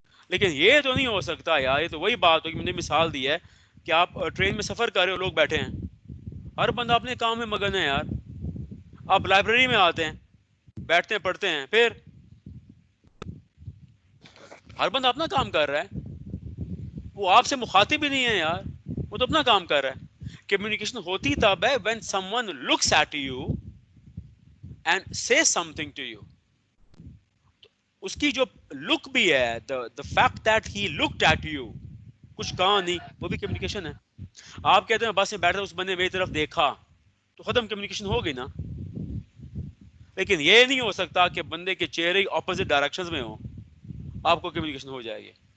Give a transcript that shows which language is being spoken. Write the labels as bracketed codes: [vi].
[ur] لیکن یہ تو نہیں ہو سکتا یار. یہ تو وہی بات ہوگی میں نے مثال دی ہے کہ آپ ٹرین میں سفر کر رہے ہو لوگ بیٹھے ہیں ہر بندہ اپنے کام میں مگن ہے یار. آپ لائبریری میں آتے ہیں بیٹھتے ہیں پڑھتے ہیں پھر ہر بندہ اپنا کام کر رہا ہے وہ آپ سے مخاطب ہی نہیں ہے یار وہ تو اپنا کام کر رہا ہے. کمیونیکیشن ہوتی تب ہے [en] when someone looks at you and says something to you. [ur] اس کی جو لک بھی ہے [en] the fact that he looked at you [ur] کچھ کہا نہیں وہ بھی کمیونیکیشن ہے. آپ کہتے ہیں بس میں بیٹھا اس بندے میری طرف دیکھا تو ختم کمیونیکیشن ہو گئی نا. لیکن یہ نہیں ہو سکتا کہ بندے کے چہرے اپوزٹ ڈائریکشنز میں ہوں آپ کو کمیونیکیشن ہو جائے گی.